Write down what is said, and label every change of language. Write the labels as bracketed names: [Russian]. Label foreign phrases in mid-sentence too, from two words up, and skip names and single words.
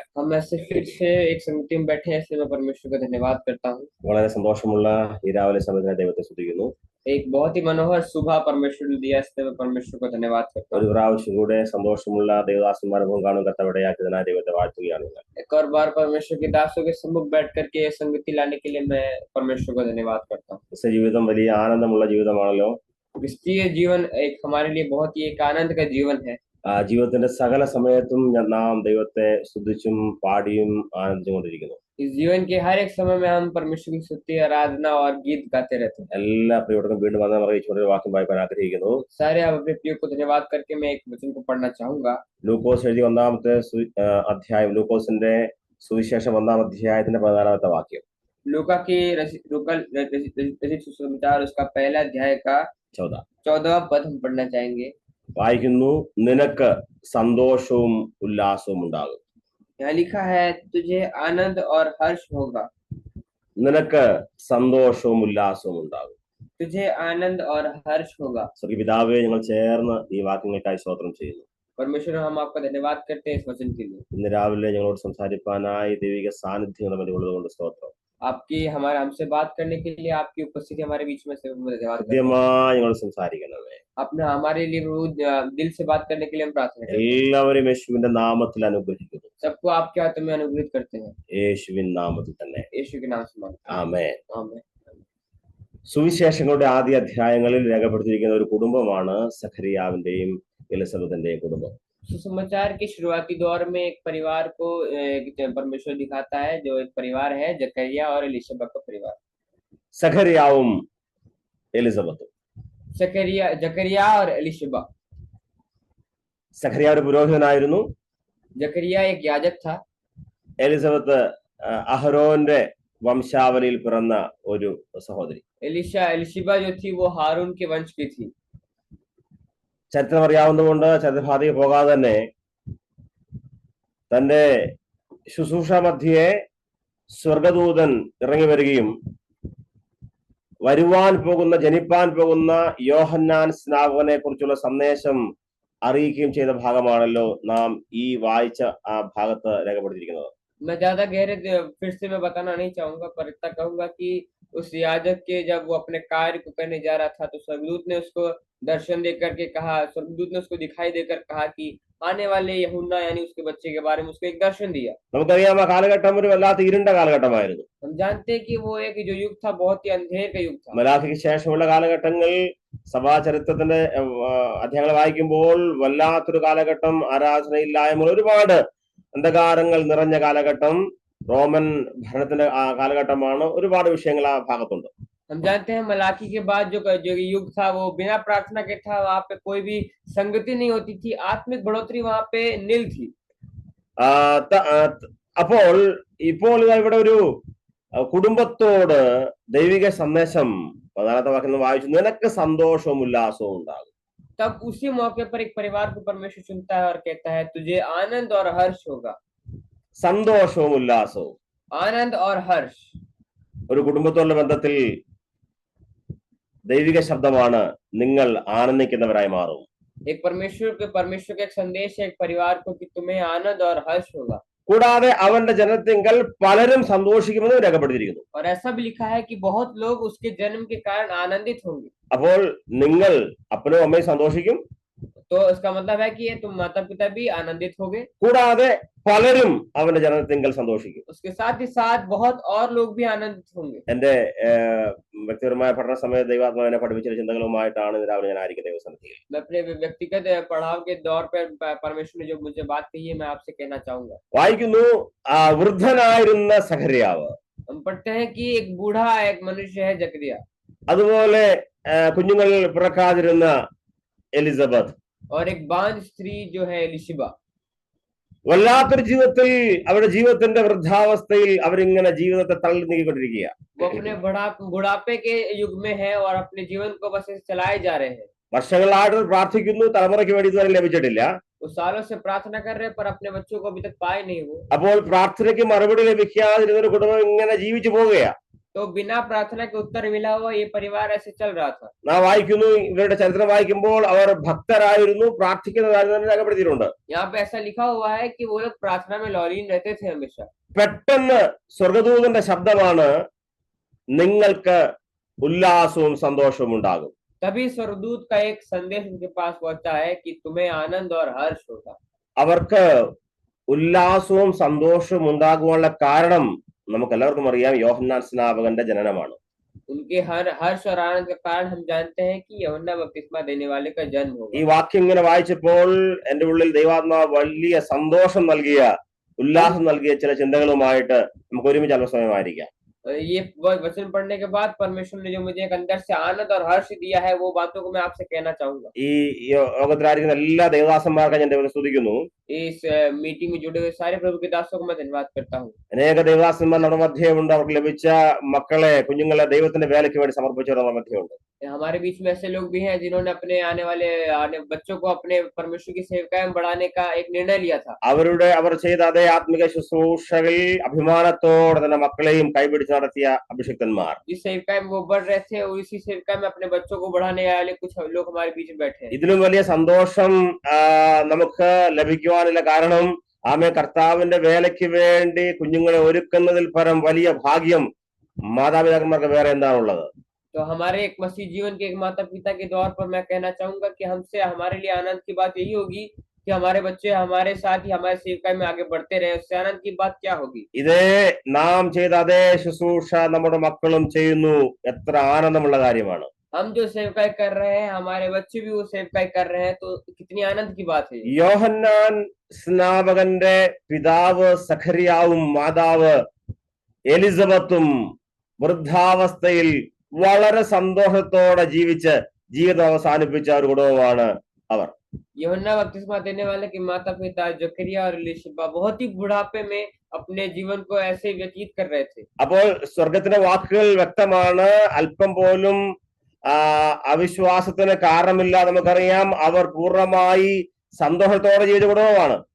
[Hindi] हम ऐसे फिर से एक संगति में बैठे हैं, इसलिए मैं परमेश्वर का धन्यवाद करता हूँ। [Malayalam] വളരെ സന്തോഷമുള്ള ഈ രാവിലെ സമയത്തിന് ദൈവത്തെ സ്തുതിക്കുന്നു. [Hindi] एक बहुत ही मनोहर सुबह परमेश्वर ने दिया, इसलिए मैं परमेश्वर को धन्यवाद करता [Malayalam] ഒരു [Hindi] हूँ। [Malayalam] പ്രാവശ്യം കൂടെ സന്തോഷമുള്ള ദൈവദാസന്മാരുടെ മുഖം കാണും കർത്താവിടയാക്കിയതിനായി ദൈവത്തെ വാഴ്ത്തുകയാണ് ഞാൻ. [Hindi] एक और बार परमेश्वर के दासों के सम्मुख बैठ करके ये संगति लाने के लिए मैं परमेश्वर को धन्यवाद करता हूँ। [Malayalam] ക്രിസ്ത്യ ജീവിതം വലിയ ആനന്ദമുള്ള ജീവിതമാണല്ലോ. [Hindi] क्रिस्तीय जीवन एक हमारे लिए बहुत ही एक आनंद का जीवन है। [Malayalam] ജീവിതത്തിന്റെ സകല സമയത്തും നാം ദൈവത്തെ സ്തുതിച്ചും പാടിയും ആനന്ദിച്ചുകൊണ്ടിരിക്കുന്നു. [Hindi] इस जीवन के हर एक समय में हम परमेश्वर की स्तुति, आराधना और गीत गाते रहते हैं। [Malayalam] എല്ലാ പ്രിയവർക്കും വീണ്ടും വന്ന അറിയിച്ചുകൊണ്ട് ഒരു വാക്യം വായിക്കാൻ ആഗ്രഹിക്കുന്നു. [Hindi] सारे आप अपने प्रिय को धन्यवाद करके मैं एक वचन को पढ़ना चाहूंगा। [Malayalam] ലൂക്കോസ് എഴുതിയ ഒന്നാമത്തെ അധ്യായം, ലൂക്കോസിന്റെ സുവിശേഷം ഒന്നാം അധ്യായത്തിന്റെ 14-ാമത്തെ വാക്യം. [Hindi] लूका की रचित सुसमाचार उसका पहला अध्याय का 14वां पद हम पढ़ना चाहेंगे। [Malayalam] വായിക്കുന്നു, നിനക്ക് സന്തോഷവും ഉല്ലാസവും ഉണ്ടാകും. [Hindi] यहाँ लिखा है, तुझे आनंद और हर्ष होगा। [Malayalam] നിനക്ക് സന്തോഷവും ഉല്ലാസവും ഉണ്ടാകും. [Hindi] तुझे आनंद और हर्ष होगा। [Malayalam] പിതാവേ, ഞങ്ങൾ ചേർന്ന് ഈ വാക്യങ്ങൾക്കായി സ്തോത്രം ചെയ്യുന്നു. [Hindi] परमेश्वर, हम आपका धन्यवाद करते हैं इस वचन के लिए। [Malayalam] ഇന്ന് രാവിലെ ഞങ്ങളോട് സംസാരിക്കാനായി ദൈവിക സാന്നിധ്യം നമ്മുടെ ഉള്ളതുകൊണ്ട് സ്തോത്രം. [Hindi] आपकी हमसे बात करने के लिए आपकी उपस्थिति हमारे बीच में से धन्यवाद। [Malayalam] കൃത്യമായി ഞങ്ങൾ സംസാരിക്കണമേ. [Hindi] अपने हमारे लिए दिल से बात करने के लिए हम प्रार्थना करते हैं। [Malayalam] എല്ലാവരും യേശുവിന്റെ നാമത്തിൽ അനുഗ്രഹിക്കുന്നു. [Hindi] सबको आपके हाथों में अनुग्रहित करते हैं, [Malayalam] യേശുവിൻ നാമത്തിൽ തന്നെ. [Hindi] यीशु के नाम से मांगते हैं, [Malayalam] ആമേൻ. [Hindi] आमीन। [Malayalam] സുവിശേഷങ്ങളുടെ ആദ്യ അധ്യായങ്ങളിൽ രേഖപ്പെടുത്തിയിരിക്കുന്ന ഒരു കുടുംബമാണ് സഖറിയാവിന്റെയും എലിസബത്തിന്റെയും കുടുംബം. [Hindi] सुसमाचार के शुरुआती दौर में एक परिवार को परमेश्वर दिखाता है, जो एक परिवार है जकरिया और एलिशबा का परिवार। [Malayalam] സഖറിയാവും എലിസബത്തും. [Hindi] जकरिया और एलिशबा। [Malayalam] സഖറിയ ഒരു പുരോഹിതനായിരുന്നു. [Hindi] जकरिया एक याजक था। [Malayalam] എലിസബത്ത് അഹരോന്റെ വംശാവലിയിൽ പിറന്ന ഒരു സഹോദരി. [Hindi] एलिशबा जो थी वो हारून के वंश की थी। [Malayalam] ചരിത്രം അറിയാവുന്നതുകൊണ്ട് ചരിത്രഭാതിക്ക് പോകാതെ തന്നെ തന്റെ ശുശ്രൂഷ മധ്യേ സ്വർഗദൂതൻ ഇറങ്ങി വരികയും ജനിപ്പാൻ പോകുന്ന യോഹന്നാൻ സ്നാപകനെ കുറിച്ചുള്ള സന്ദേശം അറിയിക്കുകയും ചെയ്ത ഭാഗമാണല്ലോ നാം ഈ വായിച്ച ആ ഭാഗത്ത് രേഖപ്പെടുത്തിയിരിക്കുന്നത്. [Hindi] मैं ज्यादा गहरे फिर से मैं बताना नहीं चाहूंगा, पर इतना कहूंगा कि उस याजक के जब वो अपने कार्य को करने जा रहा था, तो स्वर्गदूत ने उसको दर्शन देकर के कहा, स्वर्गदूत ने उसको दिखाई देकर कहा कि आने वाले यूहन्ना यानी उसके बच्चे के बारे में उसको एक दर्शन दिया। [Malayalam] നമുക്കറിയാം, ആ കാലഘട്ടം ഒരു വല്ലാത്ത ഇരുണ്ട കാലഘട്ടമായിരുന്നു. [Hindi] हम जानते हैं कि वो एक जो युग था बहुत ही अंधेर का युग था। [Malayalam] മലാഖിക്ക് ശേഷമുള്ള കാലഘട്ടങ്ങളിൽ സഭാ ചരിത്രത്തിന്റെ അധ്യായങ്ങൾ വായിക്കുമ്പോൾ വല്ലാത്തൊരു കാലഘട്ടം, ആരാധനയില്ലായ്മ, ഒരുപാട് അന്ധകാരങ്ങൾ നിറഞ്ഞ കാലഘട്ടം, റോമൻ ഭരണത്തിന്റെ കാലഘട്ടമാണ്. ഒരുപാട് വിഷയങ്ങൾ ആ ഭാഗത്തുണ്ട്. [Hindi] हम जानते हैं मलाकी के बाद जो युग था वो बिना प्रार्थना के था। वहां पे कोई भी संगति नहीं होती थी, आत्मिक बढ़ोतरी वहां पे नील थी। [Malayalam] അപ്പോൾ ഇപ്പോൾ ഇവിടെ ഒരു കുടുംബത്തോട് ദൈവിക സന്ദേശം 14-ാമത്തെ വാക്യം വായിച്ചു, നിനക്ക് സന്തോഷവും ഉല്ലാസവും ഉണ്ടാകും. [Hindi] तब उसी मौके पर एक परिवार को परमेश्वर चुनता है और कहता है, तुझे आनंद और हर्ष होगा। [Malayalam] സന്തോഷവും ഉല്ലാസവും, [Hindi] आनंद और हर्ष। [Malayalam] ഒരു കുടുംബത്തോടുള്ള ബന്ധത്തിൽ ദൈവിക ശബ്ദമാണ്, നിങ്ങൾ ആനന്ദിക്കുന്നവരായി മാറും. [Hindi] एक परमेश्वर का एक संदेश है एक परिवार को कि तुम्हें आनंद और हर्ष होगा। [Malayalam] കൂടാതെ അവന്റെ ജനനത്തിങ്കൽ പലരും സന്തോഷിക്കുമെന്ന് രേഖപ്പെടുത്തിയിരിക്കുന്നു. [Hindi] और ऐसा भी लिखा है कि बहुत लोग उसके जन्म के कारण आनंदित होंगे। [Malayalam] അപ്പോൾ നിങ്ങൾ അപ്പനും അമ്മയും സന്തോഷിക്കും. [Hindi] तो इसका मतलब है कि तुम माता पिता भी आनंदित होगे। [Malayalam] കൂടാതെ പലരും അവന്റെ ജനനത്തിങ്കൽ സന്തോഷിക്കും. [Hindi] उसके साथ ही साथ बहुत और लोग भी आनंदित होंगे। [Malayalam] എന്റെ വ്യക്തിപരമായ പഠന സമയത്ത് ദൈവാത്മാവ് എന്നെ പഠിപ്പിച്ച ചിന്തകളുമായിട്ടാണ് രാവിലെ ഞാൻ ആയിരിക്കും ദൈവസന്നിധിയിൽ. [Hindi] मैं अपने व्यक्तिगत पढ़ाव के दौर पर परमेश्वर ने जो मुझे बात कही है, मैं आपसे कहना चाहूंगा। [Malayalam] വായിക്കുന്നു, വൃദ്ധനായിരുന്ന സഖറിയാവ്. [Hindi] हम पढ़ते हैं कि एक बूढ़ा एक मनुष्य है जकरिया, [Malayalam] അതുപോലെ കുഞ്ഞുങ്ങൾ പിറക്കാതിരുന്ന എലിസബത്ത്, [Hindi] और एक बांझ स्त्री जो है एलिशबा। [Malayalam] വല്ലാത്തൊരു ജീവിതത്തിൽ, അവരുടെ ജീവിതത്തിന്റെ വൃദ്ധാവസ്ഥയിൽ അവരിങ്ങനെ ജീവിതത്തെ തള്ളി നീക്കിക്കൊണ്ടിരിക്കുക. [Hindi] वो अपने बुढ़ापे के युग में है और अपने जीवन को बस चलाए जा रहे हैं। [Malayalam] വർഷങ്ങളായിട്ട് പ്രാർത്ഥിക്കുന്നു, തലമുറയ്ക്ക് വേണ്ടി ഇതുവരെ ലഭിച്ചിട്ടില്ല. [Hindi] वो सालों से प्रार्थना कर रहे हैं, पर अपने बच्चों को अभी तक पाए नहीं वो। [Malayalam] അപ്പോൾ പ്രാർത്ഥനയ്ക്ക് മറുപടി ലഭിക്കാതിരുന്ന ഒരു കുടുംബം ഇങ്ങനെ ജീവിച്ചു പോവുകയാ. [Hindi] तो बिना प्रार्थना के उत्तर मिला हुआ ये परिवार ऐसे चल रहा था। [Malayalam] നാം വായിക്കുന്നു, ഇവരുടെ ചരിത്രം വായിക്കുമ്പോൾ അവർ ഭക്തരായിരുന്നു, പ്രാർത്ഥിക്കുന്നതായിരുന്നു രേഖപ്പെടുത്തിയിട്ടുണ്ട്. [Hindi] यहाँ पे ऐसा लिखा हुआ है कि वो लोग प्रार्थना में लॉलीन रहते थे हमेशा। [Malayalam] പെട്ടെന്ന് സ്വർഗദൂതന്റെ ശബ്ദമാണ്, നിങ്ങൾക്ക് ഉല്ലാസവും സന്തോഷവും ഉണ്ടാകും. [Hindi] तभी स्वर्गदूत का एक संदेश उनके पास पहुंचा है कि तुम्हें आनंद और हर्ष होगा। [Malayalam] അവർക്ക് ഉല്ലാസവും സന്തോഷവും ഉണ്ടാകുവാനുള്ള കാരണം നമുക്ക് എല്ലാവർക്കും അറിയാം, യോഹന്നാൻ സ്നാപകന്റെ ജനനമാണ്. [Hindi] उनके हर्ष और आनंद का कारण हम जानते हैं कि यूहन्ना बपतिस्मा देने वाले का जन्म होगा। [Malayalam] ഈ വാക്യം ഇങ്ങനെ വായിച്ചപ്പോൾ എന്റെ ഉള്ളിൽ ദൈവാത്മാവ് വലിയ സന്തോഷം നൽകിയ, ഉല്ലാസം നൽകിയ ചില ചിന്തകളുമായിട്ട് നമുക്ക് ഒരുമിച്ച് അല്പസമയമായിരിക്കാം. [Hindi] ये वचन पढ़ने के बाद परमेश्वर ने जो मुझे एक अंदर से आनंद और हर्ष दिया है, वो बातों को मैं आपसे कहना चाहूंगा। [Malayalam] ഈ യോഗത്തിലായിരിക്കുന്ന എല്ലാ ദേവദാസന്മാർക്കും ഞാൻ ദൈവത്തെ സ്തുതിക്കുന്നു. [Hindi] इस मीटिंग में जुड़े हुए सारे प्रभु के दासों को मैं धन्यवाद करता हूँ। [Malayalam] അനേക ദേവദാസന്മാർ നമ്മുടെ മധ്യമുണ്ട്. അവർക്ക് ലഭിച്ച മക്കളെ, കുഞ്ഞുങ്ങളെ ദൈവത്തിന്റെ വേലയ്ക്ക് വേണ്ടി സമർപ്പിച്ചവർ നമ്മുടെ മധ്യമുണ്ട്. [Hindi] हमारे बीच में ऐसे लोग भी हैं जिन्होंने अपने आने बच्चों को अपने परमेश्वर की सेवकाई में बढ़ाने का एक निर्णय लिया था। [Malayalam] അവർ ചെയ്ത അതേ ആത്മിക ശുശ്രൂഷകളിൽ അഭിമാനത്തോടെ തന്നെ മക്കളെയും കൈപിടിച്ച് നടത്തിയ അഭിഷിക്തന്മാർ, [Hindi] जिस सेवकाई में वो बढ़ रहे थे, और इसी सेवकाई में अपने बच्चों को बढ़ाने वाले कुछ लोग हमारे बीच में बैठे हैं। [Malayalam] ഇതിലും വലിയ സന്തോഷം നമുക്ക് ലഭിക്കുവാനുള്ള കാരണം, ആമേ, കർത്താവിന്റെ വേലയ്ക്ക് വേണ്ടി കുഞ്ഞുങ്ങളെ ഒരുക്കുന്നതിൽ പരം വലിയ ഭാഗ്യം മാതാപിതാക്കന്മാർക്ക് വേറെ എന്താണുള്ളത്? [Hindi] तो हमारे एक मसीह जीवन के एक माता पिता के तौर पर मैं कहना चाहूंगा कि हमसे हमारे लिए आनंद की बात यही होगी कि हमारे बच्चे हमारे साथ ही हमारे सेवकाई में आगे बढ़ते रहे। उससे आनंद की बात क्या होगी? [Malayalam] ഇതേ നാം ചെയ്ത അതേ ശുശ്രൂഷ നമ്മുടെ മക്കളും ചെയ്യുന്നു. എത്ര ആനന്ദമുള്ള കാര്യമാണ്! [Hindi] हम जो सेवकाई कर रहे हैं, हमारे बच्चे भी वो सेवकाई कर रहे हैं, तो कितनी आनंद की बात है। [Malayalam] യോഹന്നാൻ സ്നാപകന്റെ പിതാവ് സഖറിയാവും മാതാവ് എലിസബത്തും വൃദ്ധാവസ്ഥയിൽ വളരെ സന്തോഷത്തോടെ ജീവിച്ച് ജീവിതം അവസാനിപ്പിച്ച ഒരു കുടുംബമാണ് അവർ. [Hindi] यूहन्ना बपतिस्मा देने वाले के माता पिता जकरिया और एलिशबा बहुत ही बुढ़ापे में अपने जीवन को ऐसे व्यतीत कर रहे थे। [Malayalam] അപ്പോൾ സ്വർഗത്തിന്റെ വാക്കുകൾ വ്യക്തമാണ്. അല്പം പോലും അവിശ്വാസത്തിന് കാരണമില്ല. നമുക്കറിയാം, അവർ പൂർണ്ണമായി സന്തോഷത്തോടെ ജീവിച്ച കുടുംബമാണ്.